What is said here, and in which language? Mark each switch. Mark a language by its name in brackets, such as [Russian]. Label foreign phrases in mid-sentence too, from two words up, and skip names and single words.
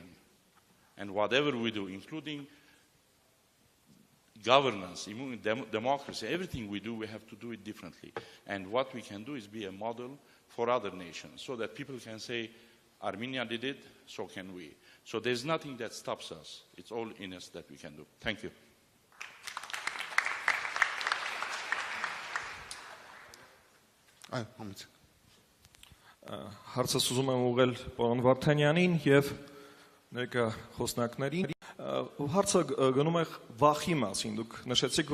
[English] And whatever we do, including governance, democracy, everything we do, we have to do it differently. And what we can do is be a model for other nations so that people can say, Armenia did it, so can we. So there's nothing that stops us. It's all in us that we can do. Thank you. [Armenian] Հարցս ուզում եմ ուղղել պարոն Վարդանյանին եւ ներկա խոսնակներին։ Հարցը գնում է վախի մասին։ Դուք նշեցիք,